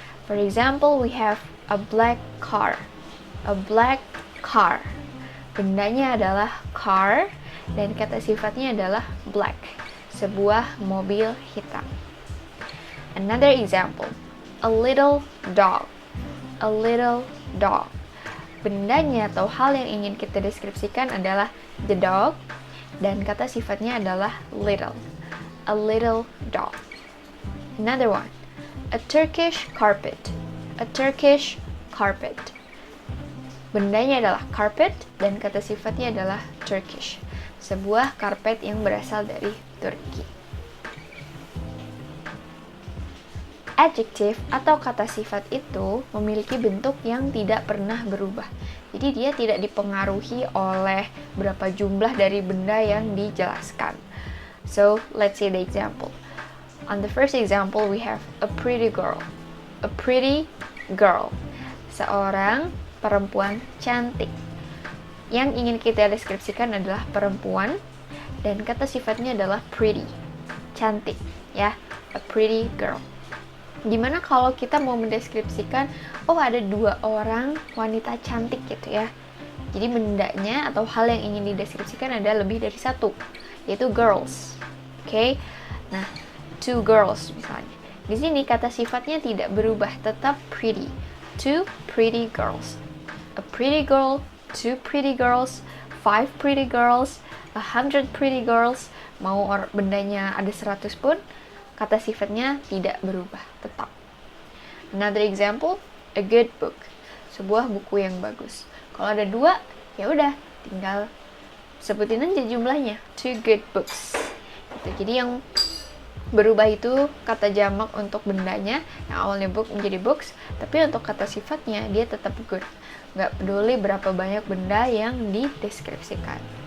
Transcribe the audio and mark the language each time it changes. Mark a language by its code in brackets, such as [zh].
[en] For example, we have a black car. A black car. [id] Bendanya adalah car dan kata sifatnya adalah black, sebuah mobil hitam. [en] Another example, a little dog. A little dog. [id] Bendanya atau hal yang ingin kita deskripsikan adalah the dog dan kata sifatnya adalah little. [en] A little dog. Another one, a Turkish carpet. A Turkish carpet. [id] Bendanya adalah carpet dan kata sifatnya adalah Turkish, sebuah karpet yang berasal dari Turki. Adjective atau kata sifat itu memiliki bentuk yang tidak pernah berubah. Jadi dia tidak dipengaruhi oleh berapa jumlah dari benda yang dijelaskan. [en] So, let's see the example. On the first example, we have a pretty girl. A pretty girl. [id] Seorang perempuan cantik. Yang ingin kita deskripsikan adalah perempuan dan kata sifatnya adalah pretty, cantik, ya, [en] a pretty girl. [id] Dimana kalau kita mau mendeskripsikan, oh ada dua orang wanita cantik gitu ya. Jadi bendanya atau hal yang ingin dideskripsikan ada lebih dari satu, yaitu girls. Oke, nah [en] two girls [id] misalnya. Di sini kata sifatnya tidak berubah, tetap pretty. [en] Two pretty girls. A pretty girl, two pretty girls, 5 pretty girls, 100 pretty girls. [id] Mau bendanya ada 100 pun, kata sifatnya tidak berubah, tetap. [en] Another example, a good book. [id] Sebuah buku yang bagus. Kalau ada dua, ya udah, tinggal sebutin aja jumlahnya. [en] Two good books. [id] Gitu. Jadi yang berubah itu kata jamak untuk bendanya, yang awalnya book menjadi books, tapi untuk kata sifatnya dia tetap good. Nggak peduli berapa banyak benda yang dideskripsikan.